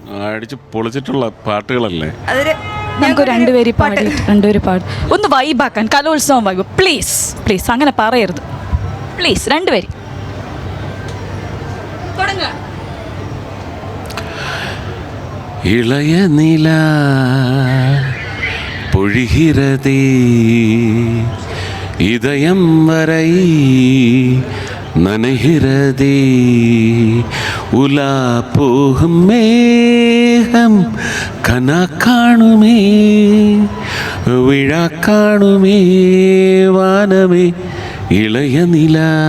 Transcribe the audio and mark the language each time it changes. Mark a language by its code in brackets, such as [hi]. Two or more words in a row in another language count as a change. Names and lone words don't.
[ml] അടിച്ച് പൊളിച്ചിട്ടുള്ള പാട്ടുകളല്ലേ. നമുക്ക് രണ്ടുപേരും പാടും ഒന്ന് വൈബാക്കാൻ, കലോത്സവം വൈബ്. [en] please please [ml] അങ്ങനെ പറയരുത് പ്ലീസ്. രണ്ടുപേരും [ta] இளைய நிலா பொழிகிறதே இதயம் வரை நனைகிறதே உலா போகும் மேகம் கனா காணுமே விழா காணுமே வானமே இளைய நிலா